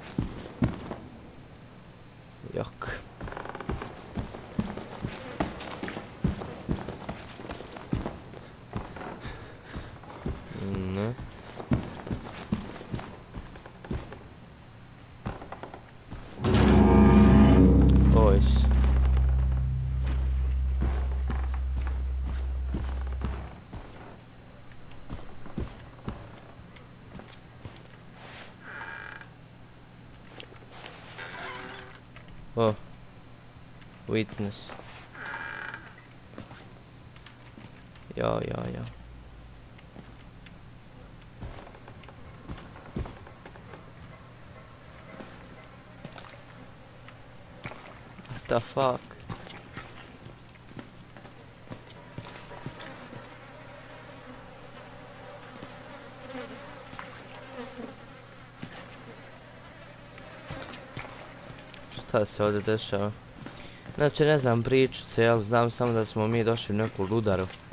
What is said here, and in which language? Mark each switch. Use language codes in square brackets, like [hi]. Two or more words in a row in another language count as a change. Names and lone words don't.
[bs] Jok. Ne. Ojs. Oh. [en] Witness. Ja. What the fuck? [bs] Šta se ovdje dešava? Znači ne znam priču cijelu, znam samo da smo mi došli u neku ludaru.